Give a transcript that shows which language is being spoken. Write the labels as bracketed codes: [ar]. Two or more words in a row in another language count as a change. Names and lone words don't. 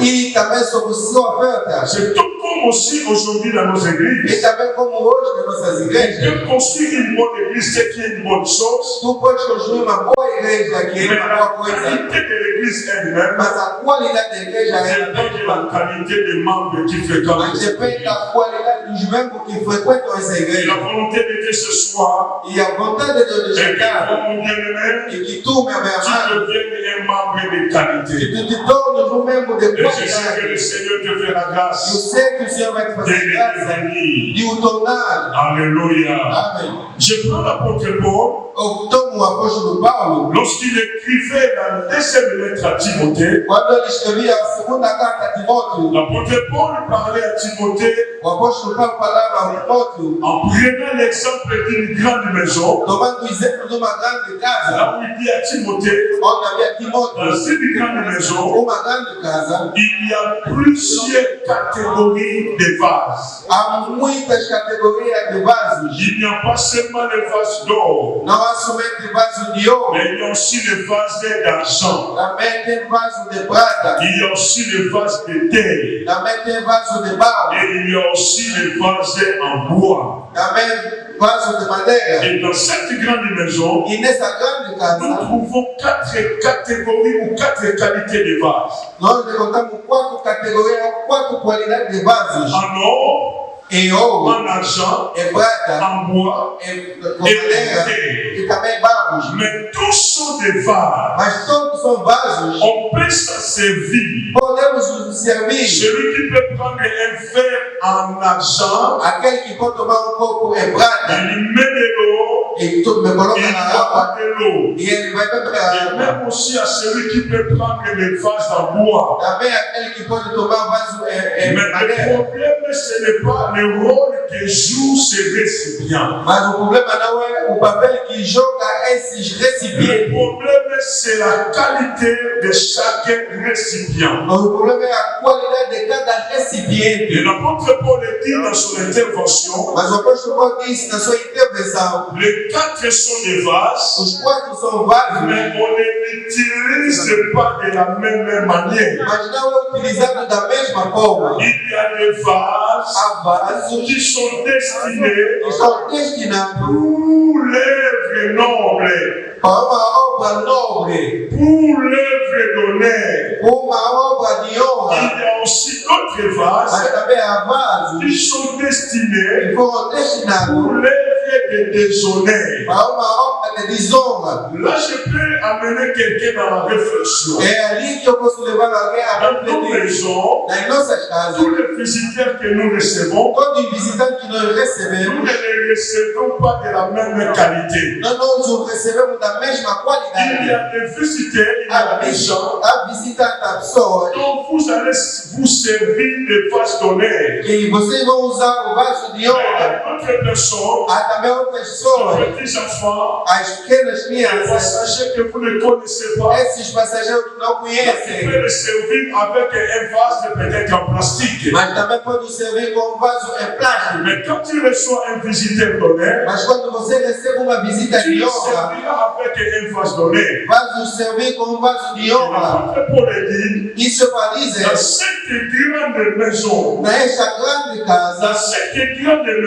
[pt] e também sobre sua oferta. [fr] C'est tout comme aussi aujourd'hui dans nos [pt] E [fr] églises. [pt] também como hoje nas nossas igrejas, [fr] Dieu construit une bonne église, c'est qui est une bonne chose. [pt] tu pode construir uma boa igreja que [fr] Mais [pt] é uma [fr] la [pt] boa coisa, [fr] qualité de l'église elle-même [pt] mas a qualidade da igreja é a [fr] dépend de la [pt] mesma. [fr] qualité des membres qui fréquentent. [pt] Mas depende da qualidade dos membros que frequentam essa [fr] Et [pt] igreja. [fr] la volonté de Dieu ce soir [pt] E a vontade de Deus de [fr] est que [pt] chegar [fr] toi, mon bien-aimé, [pt] e que tu, meu [fr] tu [pt] amado, [fr] deviennes un membre de qualité. [pt] tu te tornes um membro de [fr] Et je sais que [pt] qualidade. [fr] le Seigneur te fait la [pt] Eu [fr] grâce [pt] sei que o Senhor vai te [fr] de [pt] fazer [fr] le [pt] graça [fr] devenir. [pt] de o tornar. [fr] Alléluia. [pt] Amém. [fr] Je prends l'apôtre Paul [pt] Eu tomo o apóstolo Paulo, [fr] lorsqu'il écrivait la deuxième lettre à Timothée. [pt] quando ele escrevia a segunda carta a Timóteo, [fr] L'apôtre Paul parlait à Timothée [pt] o apóstolo Paulo falava a Timóteo, [fr] en prenant l'exemple d'une grande maison. [pt] tomando o exemplo de uma grande casa, [fr] Là où il dit à Timothée, [pt] onde havia [fr] dans [pt] Timóteo, [fr] cette grande maison, [pt] uma grande casa, [fr] il y a plusieurs catégories de vases. [pt] há muitas categorias de vasos. [fr] Il n'y a pas seulement les vases d'or, [pt] Não há somente vaso de ouro, [fr] mais il y a aussi les vases d'argent. [pt] também tem vaso de prata, [fr] Il y a aussi les vases de terre. [pt] também tem vaso de barro, [fr] Et il y a aussi les vases en bois. [pt] também vaso de madeira. [fr] Et dans cette grande maison, [pt] E nessa grande [fr] nous [pt] casa, [fr] trouvons 4 catégories ou 4 qualités de vases. [pt] nós encontramos 4 categorias, 4 qualidades de vasos. [fr] En or, [pt] Em ouro, [fr] en argent, [pt] em prata, [fr] en bois, [pt] com madeira e também barros. [fr] mais tous sont des vases. [pt] Mas todos são vasos. [fr] On peut s'en servir. [pt] Podemos nos servir. [fr] Celui qui peut prendre un verre en argent, [pt] Aquele que pode tomar um copo em prata [fr] il met de l'eau, [pt] e tu me coloca [fr] il [pt] na [fr] boit [pt] água [fr] de l'eau. [pt] e ele vai beber a [fr] Et [pt] água. [fr] même aussi à celui qui peut prendre les vases en bois. [pt] Também aquele que pode tomar vaso em [fr] Mais le [pt] madeira. [fr] problème, ce n'est pas le rôle que joue ce récipient. [pt] Mas o problema não é o papel que joga esses [fr] Le [pt] recipientes. [fr] problème, c'est la qualité de chaque récipient. [pt] Mas o problema é a qualidade de cada recipiente. [fr] Et l'apôtre Paul dit dans son intervention, [pt] Mas o apóstolo Paulo disse na sua intervenção, [fr] les 4 sont des vases, [pt] os 4 são vasos, [fr] mais on ne l'utilise pas de la même manière. [pt] mas não é utilizado da mesma forma. [fr] Il y a des vases [pt] Há vasos [fr] qui sont destinés [pt] que são destinados [fr] pour l'œuvre noble, [pt] para uma obra nobre, [fr] pour l'œuvre d'honneur. [pt] para uma obra de [fr] Il [pt] honra. [fr] y a aussi d'autres vases [pt] Mas também há vasos [fr] qui sont destinés [pt] que foram [fr] pour [pt] destinados [fr] l'œuvre de déshonneur. [pt] para uma obra de desonra. [fr] Là, je peux amener quelqu'un dans la réflexion. [pt] É ali que eu posso levar alguém a [fr] Dans nos [pt] refletir. [fr] maisons, [pt] Nas nossas casas, [fr] tous les visiteurs que nous recevons, [pt] todos os visitantes que nós [fr] nous [pt] recebemos, [fr] ne les recevons pas de la même qualité. [pt] nós não os recebemos da mesma [fr] Il y [pt] qualidade. [fr] a des visiteurs, il y a des gens [pt] Há visitantes a pessoas [fr] dont vous allez vous servir de vases d'honneur. [pt] que vocês vão usar o vaso de [fr] Mais il y [pt] honra. [fr] a d'autres personnes, [pt] Há também outras pessoas, [fr] des petits enfants, [pt] as pequenas [fr] des [pt] crianças, [fr] passagers que vous ne connaissez pas, [pt] esses passageiros que não [fr] qui [pt] conhecem, [fr] peuvent les servir avec un vase peut-être en plastique. [pt] mas também podem servir com um vaso em plástico. [fr] Mais quand tu reçois un visiteur d'honneur, [pt] Mas quando você recebe uma visita [fr] tu [pt] de [fr] le [pt] honra, [fr] serviras avec un vase d'honneur. [pt] vai servir com um vaso de [fr] Et [pt] honra. [fr] l'apôtre Paul dit, [pt] Isso para dizer, [fr] dans cette grande maison, [pt] nesta grande [fr] dans [pt] casa, [fr] cette grande maison, [pt] nessa grande